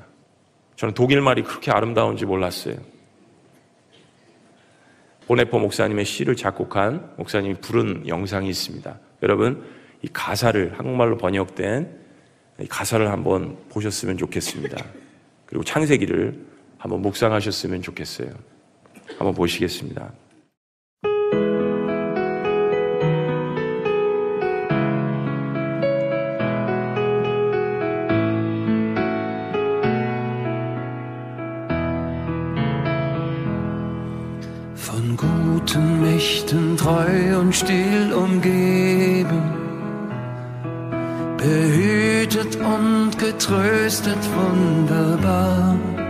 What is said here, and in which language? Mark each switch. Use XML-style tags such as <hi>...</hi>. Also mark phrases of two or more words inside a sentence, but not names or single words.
<ko>저는 독일 말이 그렇게 아름다운지 몰랐어요. 보네포 목사님의 시를 작곡한 목사님이 부른 영상이 있습니다. 여러분, 이 가사를 한국말로 번역된 이 가사를 한번 보셨으면 좋겠습니다. 그리고 창세기를 한번 묵상하셨으면 좋겠어요. 한번 보시겠습니다.</ko> <de>Von guten Mächten treu und still umgeben, behütet und getröstet wunderbar.</de>